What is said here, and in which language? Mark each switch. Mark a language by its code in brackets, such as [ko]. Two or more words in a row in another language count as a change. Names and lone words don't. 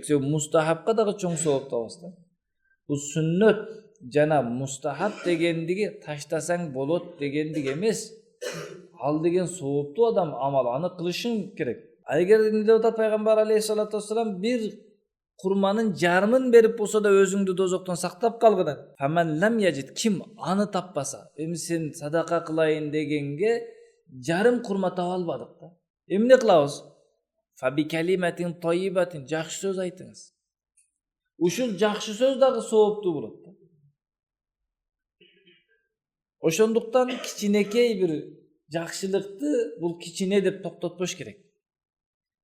[ky] Себеби мустахабка дагы чоң сооп табасың. Бул сүннөт жана мустахаб дегендиги таштасаң болот дегендик эмес. Ал деген сооптуу адам амал, аны кылышың керек. Эгер эмне деп атат Пайгамбар [ar] عليه الصلاة والسلام, [ky] бир курманын жарымын берип болсо да өзүңдү дозоктон сактап калгын. [ar] فمن لم يجد, [ky] ким аны таппаса, эми сен садака кылайын дегенге жарым курма таба албадык да. Эмне кылабыз? [ar] فبكلمة طيبة, [ky] жакшы сөз айтыңыз. Ушул жакшы сөз дагы сооптуу болот да. Ошондуктан кичинекей бир жакшылыкты бул кичине деп токтотпош керек.